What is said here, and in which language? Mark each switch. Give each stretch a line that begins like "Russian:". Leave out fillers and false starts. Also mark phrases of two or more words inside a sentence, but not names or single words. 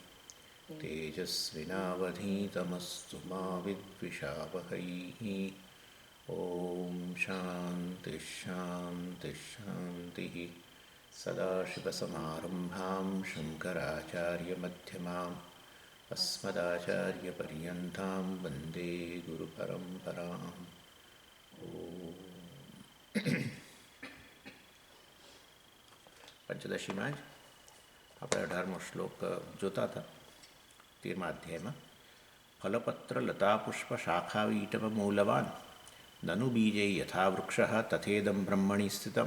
Sanskrit: तेजस्विनावधीतमस्तु मा विद्विषावहै ॐ शान्तिः शान्तिः शान्तिः सदाशिवसमारम्भां शङ्कराचार्यमध्यमाम् अस्मदाचार्यपर्यन्तां वन्दे गुरुपरम्पराम्
Gujarati: પંચદશીમાં જ આપણે 18મો શ્લોક જોતા હતા. 13મા અધ્યાયમાં
Sanskrit: फलपत्र लता पुष्प शाखावीटप मूलवान ननु बीजे यथा वृक्ष तथेदम ब्रह्मणी स्थितम.